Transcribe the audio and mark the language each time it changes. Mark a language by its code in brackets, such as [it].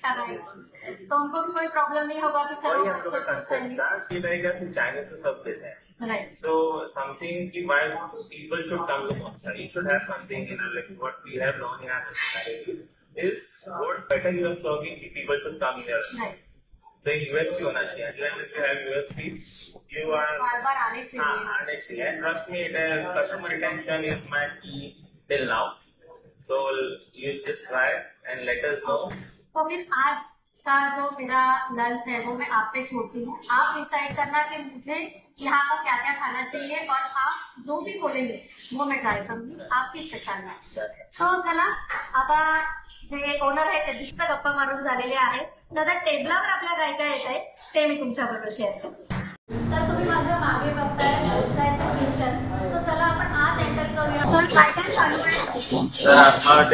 [hi] तो उनको भी कोई प्रॉब्लम नहीं होगा कि चलो वही हम लोग का कंसेप्ट था कि तरीका से चाइनीज से सब देते हैं. [en] Right. So something why people should come to Bonsai. You should have something in like what we have known in our society is what better you are serving, people should come here. Right. [hi] The USP होना चाहिए. [en] Even if you have USP, you are [hi] बार-बार आने चाहिए. आने चाहिए. [en] Trust me, the customer retention is my key till now. So you just try and let us know. [hi] तो फिर आज का जो मेरा लंच है वो मैं आप पे छोड़ती हूँ. आप डिसाइड करना कि मुझे यहाँ का क्या क्या खाना चाहिए और आप जो भी बोलेंगे वो मैं ट्राय करूंगी. आपकी स्पेशालिटी. [mr] तो चला आता जे ओनर आहे त्यांच्याशी गप्पा मारून झालेले आहे. दादा टेबलावर आपल्या काय काय येत आहे ते मी तुमच्याबरोबर शेअर करते. तर तुम्ही माझ्या मागे बघताय व्यवसायाचं मिशन. तर चला आपण आज एंटर करूया. तर काय काय चालू आहे?